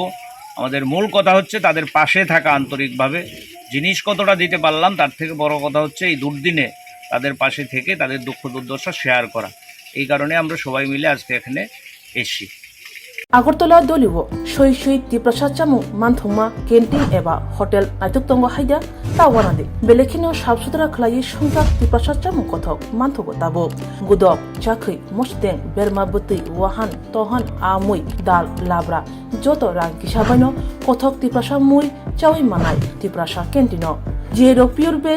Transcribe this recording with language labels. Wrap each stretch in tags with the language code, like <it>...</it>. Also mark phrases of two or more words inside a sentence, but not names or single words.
<bn>আমাদের মূল কথা হচ্ছে তাদের পাশে থাকা আন্তরিকভাবে। জিনিস কতটা দিতে পারলাম তার থেকে বড় কথা হচ্ছে এই দুর্দিনে তাদের পাশে থেকে তাদের দুঃখ দুর্দশা শেয়ার করা। এই কারণে আমরা সবাই মিলে আজকে এখানে এসেছি।</bn> <trp>আগরতলা দলিব সই সই ত্রিপ্রাসাদ চামু মানথংमा কেন্টিন एबा हटेल नायथुक तंग हाइदा तावानादि बेलेखिनो साफ सुथरा खलायै संसार त्रिप्रासाद चामु कथक मानथगो ताबो गुदक चाखै मस्तें बेरमा बतै वाहान तहान आमुई दाल लाब्रा जत रां किसाबानो कथक त्रिप्रासाद मुई चावै मानाय त्रिप्रासाद केन्टिनो जेरो पियर बेस</trp>